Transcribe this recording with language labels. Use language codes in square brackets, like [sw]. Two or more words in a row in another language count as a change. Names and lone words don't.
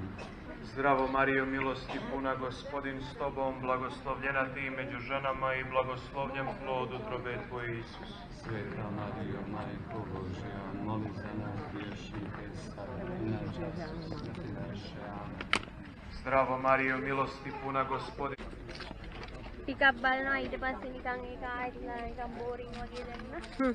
[hr] Zdravo Marijo, milosti puna, Gospodin s Tobom, blagoslovljena Ti među ženama i blagoslovljen plod utrobe Tvoje, Isus. Sveta Marijo, Majko Božja, moli za nas griješnike, sada i na času smrti naše. Amen. Zdravo Marijo, milosti puna, Gospodin. [si] ටිකක් බලනවා ඊට පස්සේ නිකන් ඒක ආයෙත් නිකන් බෝරින් වගේ දැනුණා.